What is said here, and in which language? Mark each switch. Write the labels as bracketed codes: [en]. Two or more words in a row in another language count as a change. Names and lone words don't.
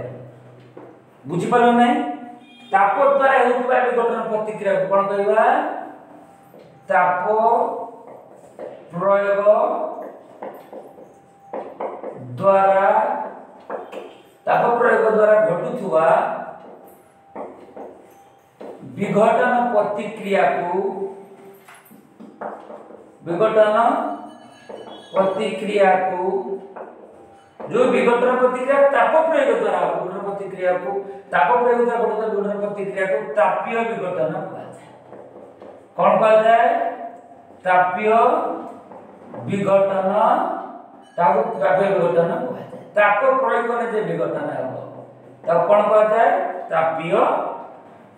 [mai] बुझि पालो नै? ताप द्वारा होतबा विघटन प्रतिक्रिया कोन कहबा? ताप प्रयोग द्वारा घटुथुवा विघटन प्रतिक्रिया को जो विघटन प्रतिक्रिया ताप प्रयोग द्वारा विघटन प्रतिक्रिया को ताप प्रयोग द्वारा घटुथुवा विघटन प्रतिक्रिया को तापीय विघटन कहा जाय। कौन कहा जाय? तापीय विघटन। ताको तापीय विघटन कहा जाय। ताप प्रयोग करने जे विघटन हेबो ताको कोन कहा जाय? तापीय विघटन।